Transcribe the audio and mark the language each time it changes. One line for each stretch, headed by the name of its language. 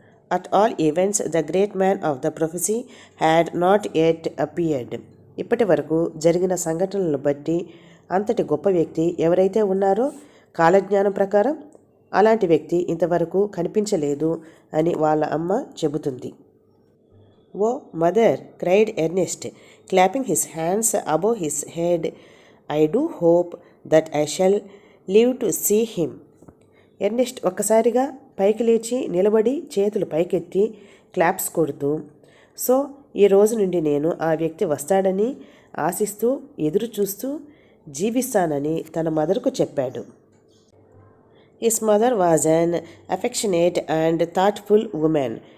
English: At all events the great man of the prophecy had not yet appeared.
Telugu: ఇప్పటి వరకు జరిగిన సంఘటనలను బట్టి అంతటి గొప్ప వ్యక్తి ఎవరైతే ఉన్నారో కాలజ్ఞానం ప్రకారం అలాంటి వ్యక్తి ఇంతవరకు కనిపించలేదు అని వాళ్ళ అమ్మ చెబుతుంది.
English: Oh, mother, cried Ernest, clapping his hands above his head. I do hope that I shall live to see him.
Telugu: Ernest ఒక్కసారిగా పైకి లేచి నిలబడి చేతులు పైకెత్తి క్లాప్స్ కొడుతూ, సో ఈ రోజు నుండి నేను ఆ వ్యక్తి వస్తాడని ఆశిస్తూ ఎదురు చూస్తూ జీవిస్తానని తన మదర్కు చెప్పాడు.
English: His mother was an affectionate and thoughtful woman.